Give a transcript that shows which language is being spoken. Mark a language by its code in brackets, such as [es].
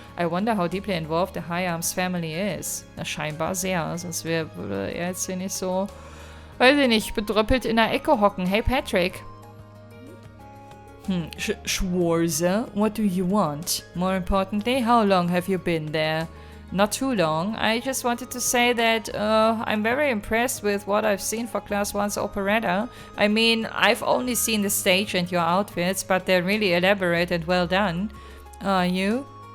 [en] I wonder how deeply involved the High Arms family is. [de] Na, scheinbar sehr. Sonst würde er jetzt hier nicht so, weiß ich nicht, bedröppelt in der Ecke hocken. [en] Hey, Patrick. Schwarze, what do you want? More importantly, how long have you been there? Not too long. I just wanted to say that I'm very impressed with what I've seen for Class 1's operetta. I mean, I've only seen the stage and your outfits, but they're really elaborate and well done. Are you?